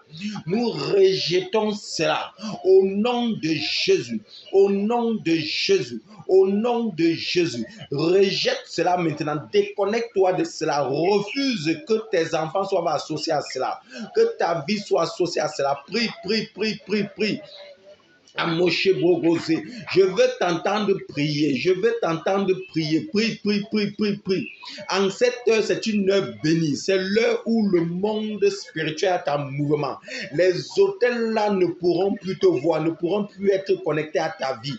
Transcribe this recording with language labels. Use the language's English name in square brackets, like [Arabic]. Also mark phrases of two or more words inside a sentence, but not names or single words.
[French] Nous rejetons cela au nom de Jésus. Au nom de Jésus. Au nom de Jésus. Rejette cela maintenant. Déconnecte-toi de cela. Refuse que tes enfants soient associés à cela. Que ta vie soit associée à cela. Prie, prie, prie, prie, prie. Amoshe Bogosé, je veux t'entendre prier, je veux t'entendre prier, prie, prie, prie, prie, prie. En cette heure, c'est une heure bénie, c'est l'heure où le monde spirituel est en mouvement. Les hôtels là ne pourront plus te voir, ne pourront plus être connectés à ta vie.